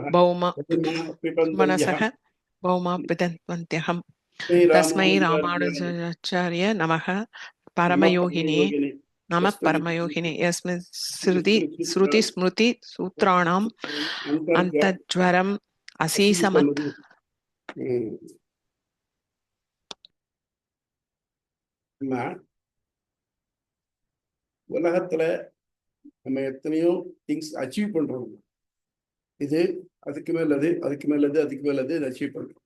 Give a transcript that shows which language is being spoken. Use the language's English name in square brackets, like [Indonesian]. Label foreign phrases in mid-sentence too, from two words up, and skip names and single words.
[Sanskrit] भौमा पितन्त्यहम् तस्मै रामानुजाचार्य नमः परमयोगिने नमः परमयोगिने यस्मिन् श्रुति स्मृति सूत्राणाम् अन्तज्वरम् असीसमत् [Tamil] உலகத்துல நம்ம எத்தனையோ [English] things achieve [Tamil] பண்றோம். இது அதுக்கு மேலது அதுக்கு மேலது அதுக்கு மேலது அச்சீவ் பண்றோம்.